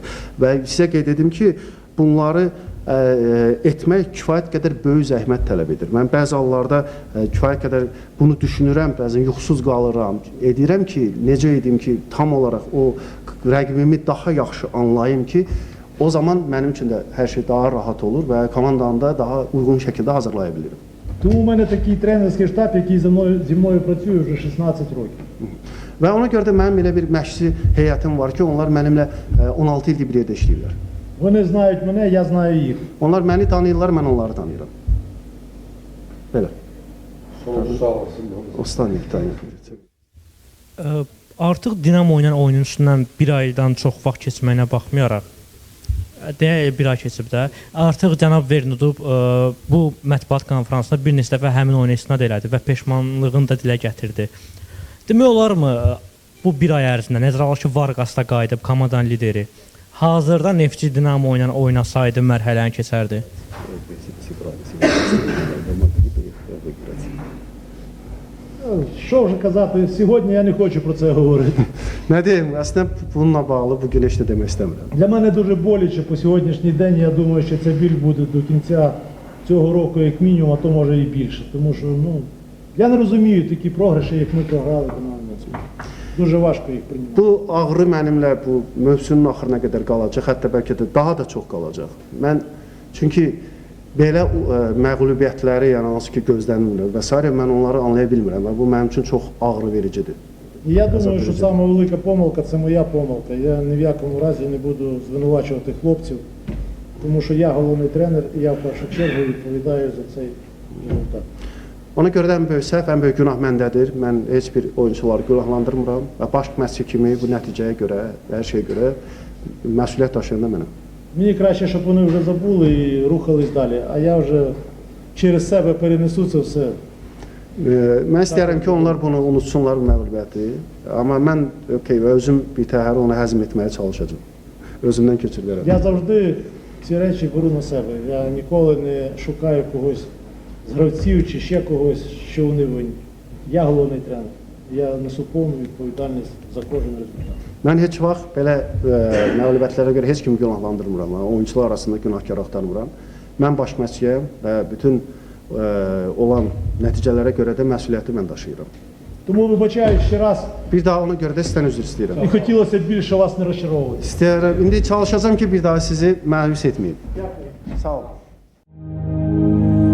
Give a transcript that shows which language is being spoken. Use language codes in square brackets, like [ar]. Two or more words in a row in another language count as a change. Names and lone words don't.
[az] Və sizə qeyd edim ki, bunları etmək kifayət qədər böyük zəhmət tələb edir. Mən bəzi hallarda kifayət qədər bunu düşünürəm, bəzən yuxusuz qalıram. Edirəm ki, necə edim ki, tam olaraq o rəqibimi daha yaxşı anlayım ki, o zaman mənim üçün də hər şey daha rahat olur və komandanı da daha uyğun şəkildə hazırlaya bilirim. [uk] Тому в мене такий тренерський штаб, який зі мною працює вже 16 років. [az] Və ona görə də mənim elə bir məşqçi heyətim var ki, onlar mənimlə 16 ildir bir yerdə işləyirlər. [uk] Вони знають мене, я знаю їх. [az] Onlar məni tanıyırlar, mən onları tanıyıram. Belə. Ostanlik tanıyır. Artıq Dinamo ilə oyunun üstündən bir aydan çox vaxt keçməyinə baxmayaraq, deyək bir ay keçib də, artıq cənab Vernudub bu mətbuat konfransında bir neçə dəfə həmin oyuna istinad elədi və peşmanlığını da dilə gətirdi. Demək olarmı bu bir ay ərzində nəzərə alır ki, Vargas da qayıdıb komandanın lideri, hazırda Neftçi Dinamo ilə oynasaydı mərhələni keçərdi? [uk] Що вже казати, сьогодні я не хочу про це говорити. [az] Nə deyim, əslində bununla bağlı bugün heç nə demək istəmirəm. [uk] Для мене дуже боляче по сьогоднішній день, я думаю, що ця біль буде до кінця цього року як мінімум, а то може і більше. Тому що я не розумію такі програші, як ми програли Динамо Минськ. Дуже важко їх прийняти. [az] Bu ağrı mənimlə bu mövsümün axırına qədər qalacaq, hətta bəlkə də daha da çox qalacaq. Mən çünki belə məğlubiyyətləri, yəni hansı ki gözlənilmir və s. mən onları anlaya bilmirəm və bu mənim üçün çox ağrı vericidir. [uk] І я думаю, що сама велика помилка це моя помилка. Я ні в якому разі не буду звинувачувати хлопців, тому що я головний тренер і я в першу чергу відповідаю за цей результат. [az] Ona görə də ən böyük səhv, ən böyük günah məndədir. Mən heç bir oyunçuları günahlandırmıram və baş məşqçi kimi bu nəticəyə görə, hər şeyə görə məsuliyyət daşıyan da mənəm. [uk] Мені краще, щоб вони вже забули і рухались далі, а я вже через себе перенесу це все. [az] Mən istəyərəm ki, onlar bunu unutsunlar bu məğlubiyyəti. Amma mən özüm bir təhər onu həzm etməyə çalışacağam. Özümdən keçirlərəm. [uk] Я завжди ці речі беру на себе. Я ніколи не шукаю когось з гравців чи ще когось, що вони винні. Я головний тренер. Я несу повну відповідальність за кожен результат. [az] Mən heç vaxt belə məğlubiyyətlərə görə heç kimi günahlandırmıram. Oyunçular arasında günahkar axtarmıram. Mən baş məşqçiyəm və bütün olan nəticələrə görə də məsuliyyəti mən daşıyıram. [uk] Тому вибачаю ще раз [az] Bir daha ona görə də sizdən üzr istəyirəm. [uk] і хотілося б більше вас не розчаровувати. [az] İstəyirəm, indi çalışacağam ki, bir daha sizi məyus etməyim. [uk] Дякую. [az] Sağ olun.